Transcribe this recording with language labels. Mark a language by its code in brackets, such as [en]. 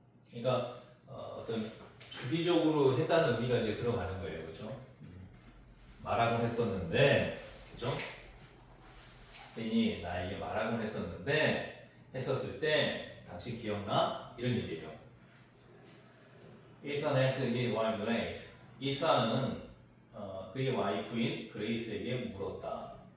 [ko] 그러니까 어떤 주기적으로 했다는 의미가 이제 들어가는 거예요, 그렇죠? 말하곤 했었는데, 그렇죠? 선생님이 나에게 말하곤 했었는데 했었을 때 당신 기억나? 이런 얘기예요. [en] 이산 asked his wife Grace. [ko] 이사는 그의 와이프인 그레이스에게 물었다.